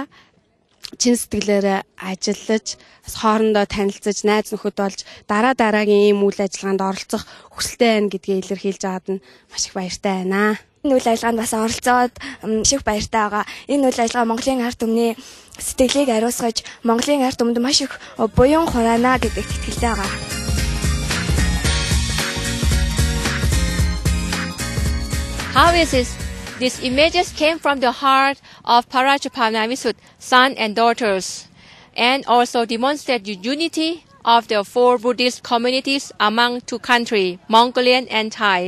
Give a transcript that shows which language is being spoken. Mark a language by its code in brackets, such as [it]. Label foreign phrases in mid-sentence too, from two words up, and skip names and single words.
[mn] Чин сэтгэлээрээ ажиллаж, хоорондоо танилцаж, найз нөхөд болж дараагийн ийм үйл ажиллагаанд оролцох хүсэлтэй байна гэдгийг илэрхийлж байгаад нь маш их баяртай байна. Энэ үйл ажиллагаанд бас оролцоод их баяртай байгаа. Энэ үйл ажиллагаа Монголын ард түмний сэтгэлийг ариусгаж, Монголын ард түмэнд маш их буян хураана гэдэгт итгэлтэй байгаа. [en] How is this? These images came from the heart of Parachapanamisut, sons and daughters, and also demonstrate the unity of the 4 Buddhist communities among 2 countries, Mongolian and Thai.